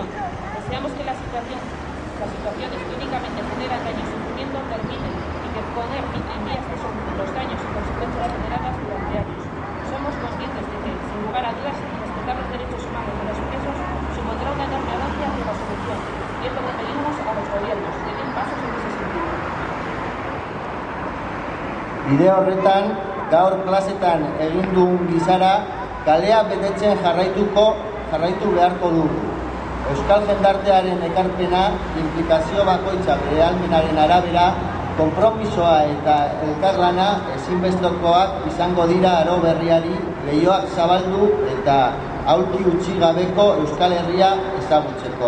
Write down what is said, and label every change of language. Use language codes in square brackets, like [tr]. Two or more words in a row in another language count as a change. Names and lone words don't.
[es] Deseamos que las situaciones que únicamente generan daño y sufrimiento terminen y que poner fin en vías que son los daños y consecuencias generadas durante años. Somos conscientes de que, sin lugar a dudas, respetar los derechos humanos de los presos supondrá una enorme avance hacia la solución. Y es lo que pedimos a los gobiernos, que den pasos en ese sentido. [eu] Bide horretan, gaur plazetan egin dugun gizara, kalea betetzen jarraitu beharko dugu. Euskal jendartearen ekarpena, implikazio bakoitza bere ahalmenaren arabera, konpromisoa eta elkarlana ezinbestekoak izango dira aro berriari leihoak zabaldu eta aulki utzi gabeko Euskal Herria ezagutzeko.